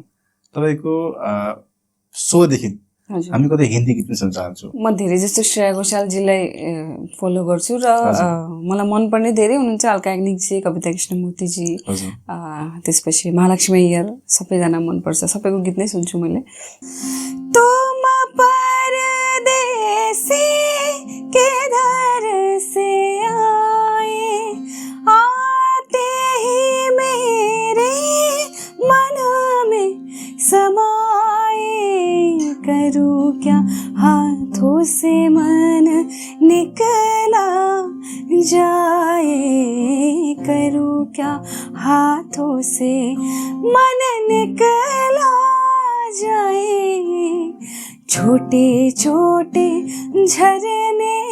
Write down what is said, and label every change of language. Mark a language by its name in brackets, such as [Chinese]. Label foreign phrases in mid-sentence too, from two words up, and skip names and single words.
[Nepali] तपाईँको सोदेखि हामी कतै हिन्दी गीत पनि सुन्न चाहन्छौँ। म धेरै जस्तो श्रेया घोषालजीलाई फलो गर्छु र मलाई मनपर्ने धेरै हुनुहुन्छ, अलका याग्निकजी, कविता कृष्णमूर्तिजी, त्यसपछि महालक्ष्मी अय्यर, सबैजना मनपर्छ, सबैको गीत नै सुन्छु मैले। [Hindi] तुम परदेसी किधर से आए आते ही मेरे मन में समाए, करूं क्या हाथों से मन निकला जाए, करूं क्या हाथों से मन निकला जाए, छोटे छोटे झरने